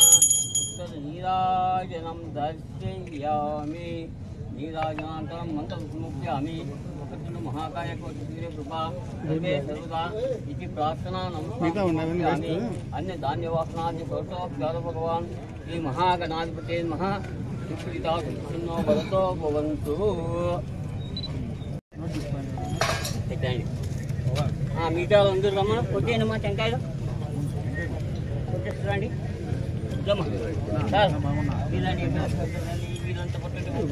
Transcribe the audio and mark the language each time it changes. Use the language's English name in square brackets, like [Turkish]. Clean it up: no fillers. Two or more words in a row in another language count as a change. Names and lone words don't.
[Sanskrit] उत्तरनीराजनं दर्शयामि नीराजनान्तरं मन्त्रमुपयामि महाकाय कोटिसूर्यकृपा सर्वे सर्वदा इति प्रार्थना नमस्कारामि। अन्य धान्यवासनादि सर्वतोऽप्याद भगवान् श्री महागणाधिपते नमः। सुखितासुखिनो भवतो भवन्तु। [Telugu] మీటర్ అందరూ రమ్మను కొట్టేనమ్మా టెంకాయలు కొట్టేస్తారండి సార్ మీరండి వీళ్ళంతా కొట్టండి